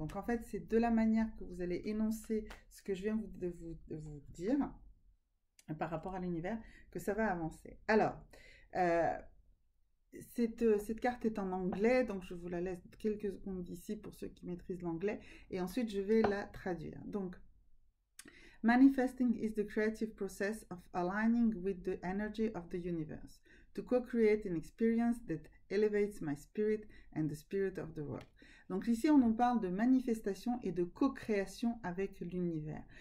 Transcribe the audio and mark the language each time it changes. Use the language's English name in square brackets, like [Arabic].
[French] Donc en fait, c'est de la manière que vous allez énoncer ce que je viens de vous dire par rapport à l'univers que ça va avancer. Alors, cette carte est en anglais, donc je vous la laisse quelques secondes d'ici pour ceux qui maîtrisent l'anglais, et ensuite je vais la traduire. [English] Donc, manifesting is the creative process of aligning with the energy of the universe to co-create an experience that elevates my spirit and the spirit of the world. [French] Donc ici, on nous parle de manifestation et de co-création avec l'univers.